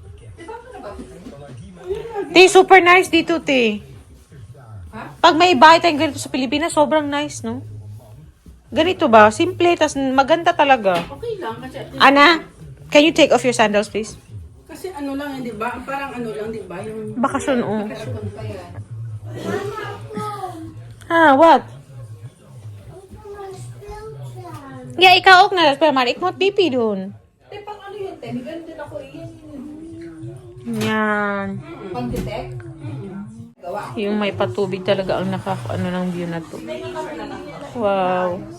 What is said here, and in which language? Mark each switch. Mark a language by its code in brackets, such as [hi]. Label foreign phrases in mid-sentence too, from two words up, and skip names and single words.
[tl] Te, [en] super nice [tl] dito, te. Pag may bahay tayong ganito sa Pilipinas, sobrang nice, no? Ganito ba? Simple, tas maganda talaga. Okay lang kasi [en] Ana, can you take off your sandals, please? [tl] kasi ano lang, hindi ba? Parang ano lang, di ba? Yung Bakasyon, [en] oh. What? [nl] Ja, ikaw ook naar het maar ik moet pipi doen. [tl] Pang ano yun, te? Ganun din ako yan. Yan. Pang detect. Yung may patubig talaga ang nakakaano ng view na to. Wow.